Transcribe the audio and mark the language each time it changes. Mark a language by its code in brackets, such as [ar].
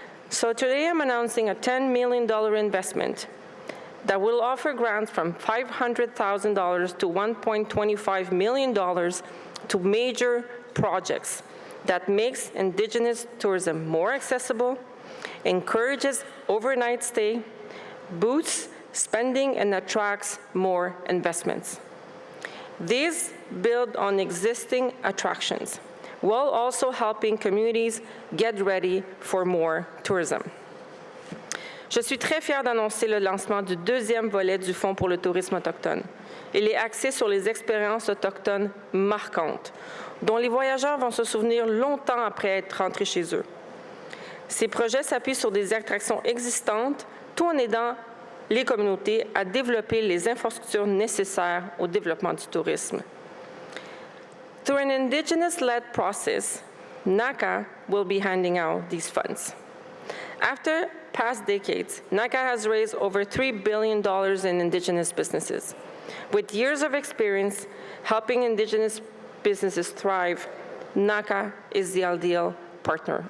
[en] So today I'm announcing a $10 million investment that will offer grants from $500,000 to $1.25 million to major projects that makes Indigenous tourism more accessible, encourages overnight stay, boosts spending, and attracts more investments. These build on existing attractions, while also helping communities get ready for more tourism. [fr] Je suis très fière d'annoncer le lancement du deuxième volet du Fonds pour le tourisme autochtone. Il est axé sur les expériences autochtones marquantes, dont les voyageurs vont se souvenir longtemps après être rentrés chez eux. Ces projets s'appuient sur des attractions existantes, tout en aidant les communautés à développer les infrastructures nécessaires au développement du tourisme. [en] Through an Indigenous-led process, NACCA will be handing out these funds. After past decades, NACCA has raised over $3 billion in Indigenous businesses. With years of experience helping Indigenous businesses thrive, NACCA is the ideal partner.